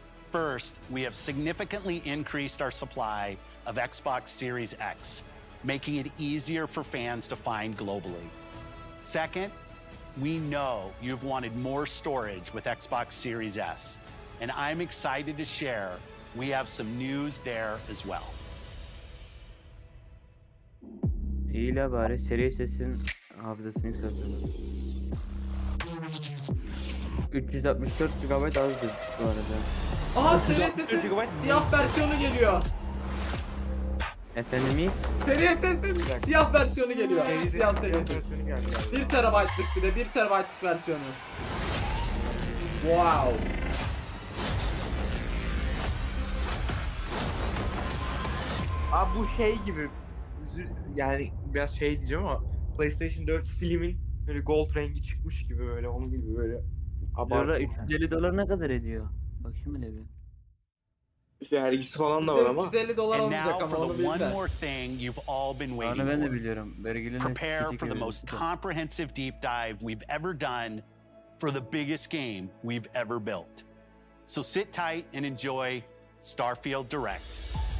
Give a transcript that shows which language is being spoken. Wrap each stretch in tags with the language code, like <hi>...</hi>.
<en>First, we have significantly increased our supply of Xbox Series X, making it easier for fans to find globally. Second, we know you've wanted more storage with Xbox Series S, and I'm excited to share we have some news there as well.</en> <tr>İyi la bari seri sesin hafızasını yükseltiyorlar. 364 GB azdır bu arada. Aha seri sesin siyah versiyonu geliyor. Efendim? Seri sesin siyah versiyonu geliyor. Siyah seri sesin. 1 TB'lık bir de 1 TB'lık versiyonu. Wow. Abi bu şey gibi, yani biraz şey diyeceğim ama PlayStation 4 Slim'in böyle gold rengi çıkmış gibi, böyle onun gibi böyle abartı. $350 ne kadar ediyor? Bakayım hele bir. Vergisi falan da var ama. $350 olmayacak ama onu bilmem.</tr> <en>One more thing you've all been waiting</en> <tr>ben de biliyorum.</tr> <en>for. Prepare for the most comprehensive deep dive we've ever done for the biggest game we've ever built. So sit tight and enjoy Starfield Direct.</en>